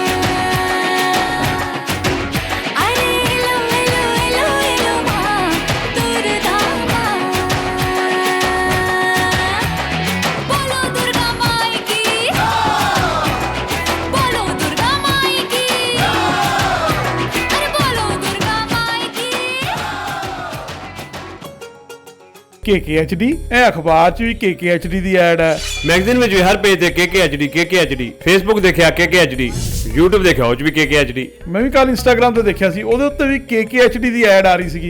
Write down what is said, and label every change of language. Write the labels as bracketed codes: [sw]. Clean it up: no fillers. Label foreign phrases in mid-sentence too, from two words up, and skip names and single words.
[bn] আরে এলো এলো এলো এলো মা দুর্গা মা বলো দুর্গা মাই কি বলো দুর্গা মাই কি আরে বলো দুর্গা মাই কি [pa] KKHD ਇਹ ਅਖਬਾਰ 'ਚ ਵੀ KKHD ਦੀ ਐਡ ਹੈ। ਮੈਗਜ਼ੀਨ ਵਿੱਚ ਵੀ ਹਰ ਪੇਜ ਤੇ KKHD ਫੇਸਬੁੱਕ ਦੇਖਿਆ KKHD YouTube ਦੇਖਿਆ ਉਹ 'ਚ ਵੀ KKHD। ਮੈਂ ਵੀ ਕੱਲ ਇੰਸਟਾਗ੍ਰਾਮ ਤੇ ਦੇਖਿਆ ਸੀ, ਉਹਦੇ ਉੱਤੇ ਵੀ KKHD ਦੀ ਐਡ ਆ ਰਹੀ ਸੀਗੀ।